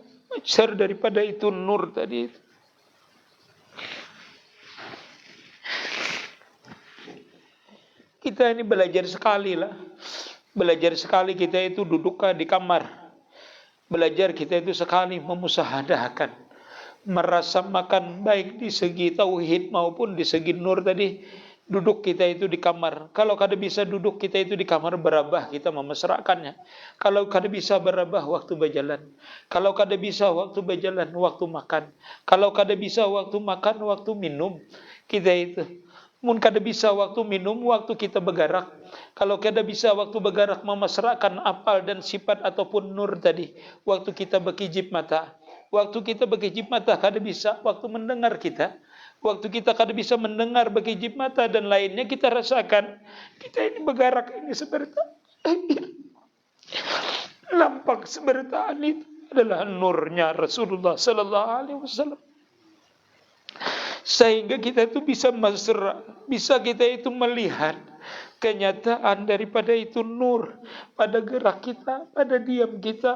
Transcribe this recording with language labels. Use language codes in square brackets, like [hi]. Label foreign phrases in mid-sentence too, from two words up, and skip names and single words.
[bjn] Majar daripada itu nur tadi itu. Kita ini belajar sekali lah. Belajar sekali kita itu duduk di kamar. Belajar kita itu sekali memusahadahkan. Merasa makan baik di segi tauhid maupun di segi nur tadi. Duduk kita itu di kamar. Kalau kada bisa duduk kita itu di kamar berabah kita memesrakannya. Kalau kada bisa berabah waktu berjalan. Kalau kada bisa waktu berjalan waktu makan. Kalau kada bisa waktu makan waktu minum. Kita itu. Mun kada bisa waktu minum waktu kita bergerak. Kalau kada bisa waktu bergerak memesrakan apal dan sifat ataupun nur tadi. Waktu kita berkijip mata. Waktu kita berkijip mata kada bisa waktu mendengar kita. Waktu kita kada bisa mendengar berkijip mata dan lainnya kita rasakan. Kita ini bergerak ini seperti nampak sebertaan itu adalah nurnya Rasulullah [ar] صلى الله عليه وسلم. [bjn] Sehingga kita itu bisa mesra, bisa kita itu melihat kenyataan daripada itu nur pada gerak kita, pada diam kita.